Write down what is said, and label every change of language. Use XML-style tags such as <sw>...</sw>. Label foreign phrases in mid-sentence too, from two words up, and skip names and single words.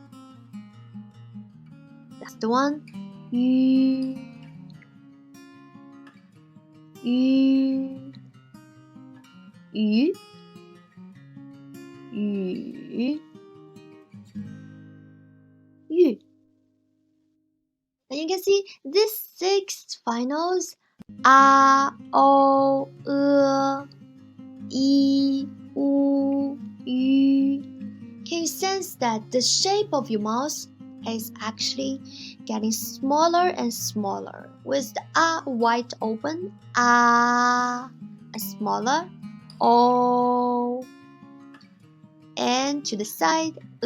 <en>That's the one,</en> <zh>yu, yu, yu, yu, yu.</zh> <en>And you can see these 6 finals, a,</en> <zh>o, e, u, yu.</zh> <en>Can you sense that the shape of your mouth is actually getting smaller and smaller with the a wide open, a smaller, o, and to the side,</en>